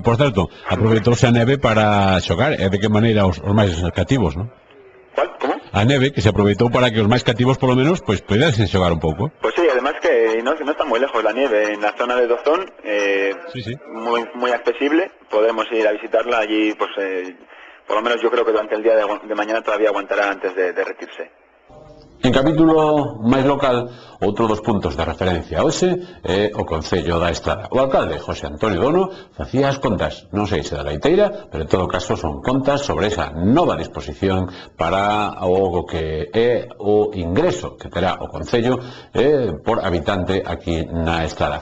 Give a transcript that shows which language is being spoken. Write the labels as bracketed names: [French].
[Galician] Por certo, aproveitouse a neve para xogar, e de que maneira os máis cativos, non? [Spanish] ¿Cuál? ¿Cómo? [Galician] A neve, que se aproveitou para que os máis cativos, polo menos, [Spanish] pues pudiesen [Galician] xogar un pouco. [Spanish] Pues sí, además que no está muy lejos la nieve, en la zona de Dozón, sí. Muy accesible, podemos ir a visitarla allí, pues por lo menos yo creo que durante el día de mañana todavía aguantará antes de derretirse. [Galician] En capítulo máis local, outro dos puntos de referencia hoxe é o Concello da Estrada. O alcalde, José Antonio Dono, facía as contas, non sei se da leiteira, pero en todo caso son contas sobre esa nova disposición para o que é o ingreso que terá o Concello por habitante aquí na Estrada.